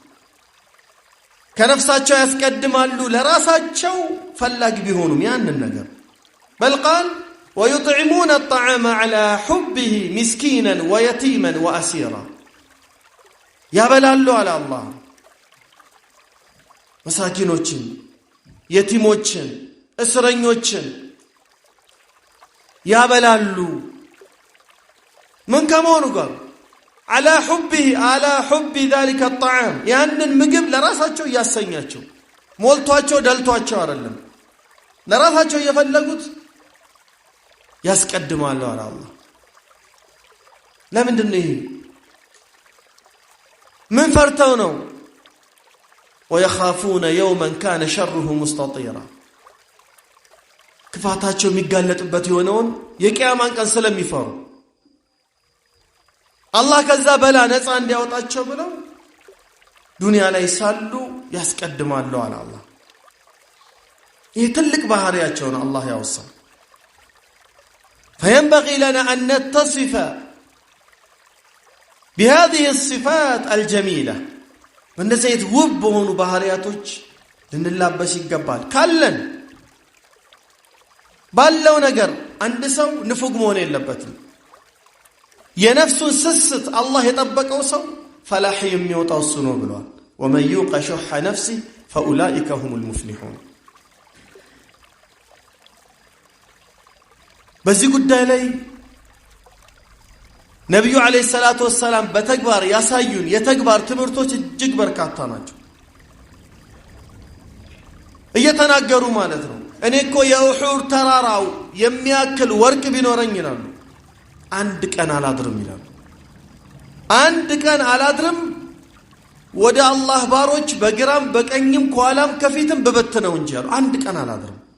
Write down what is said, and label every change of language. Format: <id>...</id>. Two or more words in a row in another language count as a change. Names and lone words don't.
<am>ከነፍሳቸው ያስቀድማሉ ለራሳቸው ፈላጊ ቢሆኑም ያንን ነገር በል ቃል</am> <ar>ويطعمون الطعام على حبه مسكينا ويتيما وأسيرا</ar> <am>ያበላሉ አለ አላህ መሳኪኖችን የቲሞችን እስረኞችን ያበላሉ ምን ከመሆኑ ጋር</am> <ar>على حب ذلك الطعام</ar> <am>ያንን ምግብ ለራሳቸው ያሰኛቸው ሞልቷቸው ደልቷቸው አይደለም ለራሳቸው የፈለጉት ያስቀድማሉ አለ አላህ። ለምንድን ነው ይሄ? ምን ፈርተው ነው?</am> <ar>ويخافون يوما كان شره مستطيرا</ar> <am>ክፋታቸው የሚጋለጥበት የሆነውን የቂያማን ቀን ስለሚፈሩ አላህ ከዛ በላ ነፃ እንዲያወጣቸው ብለው ዱንያ ላይ ሳሉ ያስቀድማሉ አለ አላህ። ይህ ትልቅ ባህሪያቸው ነው አላህ ያወሳው።</am> <ar>فينبغي لنا أن نتصف بهذه الصفات الجميلة</ar> <am>በእነዚህ ውብ በሆኑ ባህሪያቶች ልንላበስ ይገባል። ካለን ባለው ነገር አንድ ሰው ንፉግ መሆን የለበትም። የነፍሱን ስስት አላህ የጠበቀው ሰው ፈላህ የሚወጣው እሱ ነው ብሏል።</am> <ar>ومن يوق شح نفسه فاولئك هم المفلحون።</ar> <am>በዚህ ጉዳይ ላይ ነብዩ</am> <ar>عليه الصلاة والسلام</ar> <am>በተግባር ያሳዩን የተግባር ትምህርቶች እጅግ በርካታ ናቸው። እየተናገሩ ማለት ነው እኔ እኮ የኡሑድ ተራራው የሚያክል ወርቅ ቢኖረኝ ይላሉ አንድ ቀን አላድርም ይላሉ። አንድ ቀን አላድርም ወደ አላህ ባሮች በግራም በቀኝም ከኋላም ከፊትም በበተነው እንጂ ያሉ አንድ ቀን አላድርም።</am>